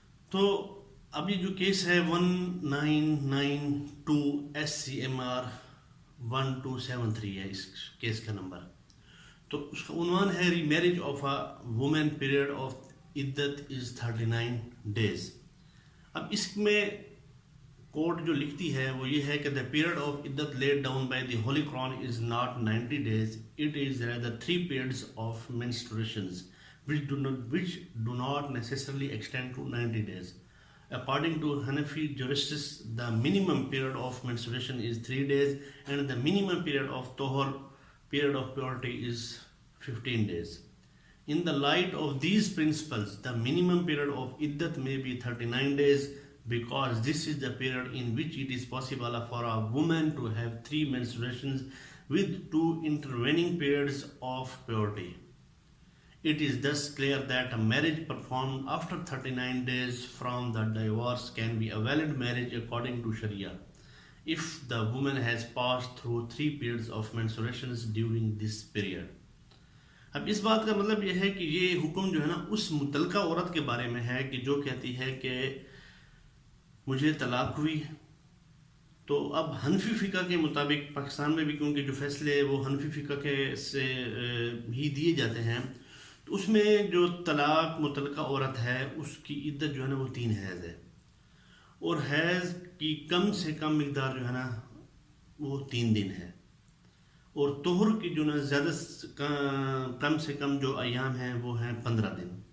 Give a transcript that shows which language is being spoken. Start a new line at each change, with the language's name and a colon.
Urdu: تو اب یہ جو کیس ہے 1992 SCMR 1273 ہے اس کیس کا نمبر. تو اس کا عنوان ہے
English: Remarriage of a woman period of iddat is 39 days.
Urdu: اب اس میں کورٹ جو لکھتی ہے وہ یہ ہے کہ
English: the period of iddat laid down by the Holy Quran is not 90 days, it is rather 3 periods of menstruations which do not necessarily extend to 90 days. According to Hanafi jurists, the minimum period of menstruation is 3 days and the minimum period of tohor, period of purity, is 15 days. In the light of these principles, the minimum period of iddat may be 39 days because this is the period in which it is possible for a woman to have 3 menstruations with 2 intervening periods of purity. It is thus clear that a marriage performed after 39 days from the divorce can be a valid marriage according to Sharia if the woman has passed through 3 periods of menstruations during this period.
Urdu: اب اس بات کا مطلب یہ ہے کہ یہ حکم جو ہے نا اس متعلقہ عورت کے بارے میں ہے کہ جو کہتی ہے کہ مجھے طلاق ہوئی. تو اب حنفی فقہ کے مطابق پاکستان میں بھی، کیونکہ جو فیصلے وہ حنفی فقہ کے سے ہی دیے جاتے ہیں، تو اس میں جو طلاق متعلقہ عورت ہے اس کی عدت جو ہے نا وہ 3 حیض ہے، اور حیض کی کم سے کم مقدار جو ہے نا وہ 3 دن ہے، اور طہر کی جو نا زیادہ کم سے کم جو ایام ہیں وہ ہیں 15 دن.